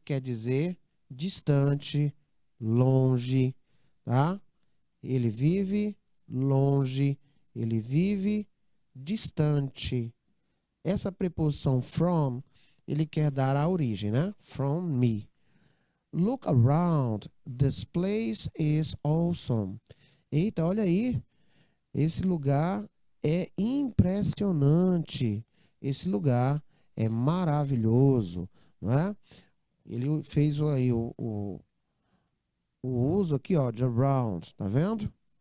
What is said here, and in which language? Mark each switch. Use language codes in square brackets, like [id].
[pt] Quer dizer distante, longe, tá? Ele vive longe, ele vive distante. Essa preposição from, ele quer dar a origem, né? [en] From me. Look around, this place is awesome. [pt] Eita, olha aí, esse lugar é impressionante. Esse lugar é maravilhoso, não é? Ele fez aí o uso aqui, ó, de around, tá vendo?